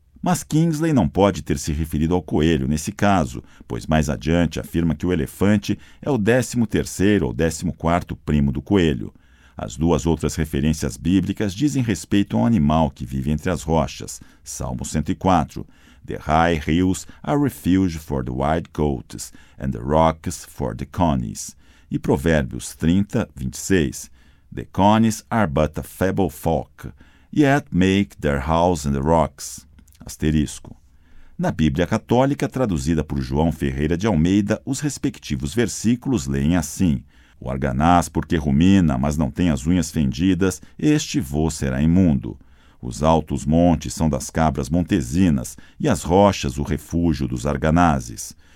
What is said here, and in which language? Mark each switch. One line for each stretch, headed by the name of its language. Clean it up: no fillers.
Portuguese: Mas Kingsley não pode ter se referido ao coelho nesse caso, pois mais adiante afirma que o elefante é o 13º ou 14º primo do coelho. As duas outras referências bíblicas dizem respeito a um animal que vive entre as rochas. Salmo 104.
English: The high hills are refuge for the wild goats, and the rocks for the conies.
Portuguese: E Provérbios
English: 30, 26. The conies are but a feeble folk, yet make their house in the rocks.
Portuguese: Asterisco. Na Bíblia Católica, traduzida por João Ferreira de Almeida, os respectivos versículos leem assim: O arganaz, porque rumina, mas não tem as unhas fendidas, este vô será imundo. Os altos montes são das cabras montesinas, e as rochas o refúgio dos arganazes.